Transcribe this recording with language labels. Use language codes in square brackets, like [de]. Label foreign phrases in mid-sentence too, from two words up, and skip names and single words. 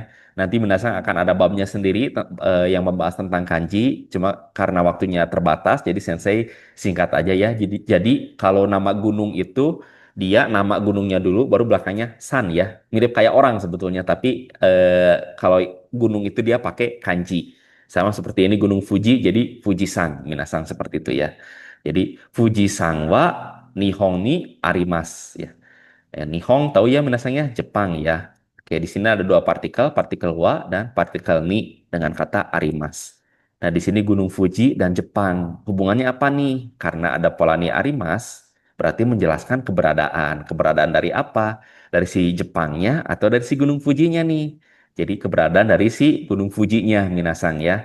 [id] Nanti Minasang akan ada babnya sendiri yang membahas tentang kanji, cuma karena waktunya terbatas, jadi Sensei singkat aja ya. Jadi kalau nama gunung itu dia nama gunungnya dulu, baru belakangnya san ya, mirip kayak orang sebetulnya, tapi kalau gunung itu dia pakai kanji. Sama seperti ini Gunung Fuji, jadi Fujisang, Minasang seperti itu ya. [ja] Jadi 富士山は日本にあります ya. [id] Nihong tahu ya minasanya Jepang ya. Oke, di sini ada dua partikel, partikel wa dan partikel ni dengan kata arimas. Nah, di sini Gunung Fuji dan Jepang. Hubungannya apa nih? Karena ada pola [ja] にあります, [id] berarti menjelaskan keberadaan. Keberadaan dari apa? Dari si Jepangnya atau dari si Gunung Fujinya nih? Jadi keberadaan dari si Gunung Fujinya, minasang ya.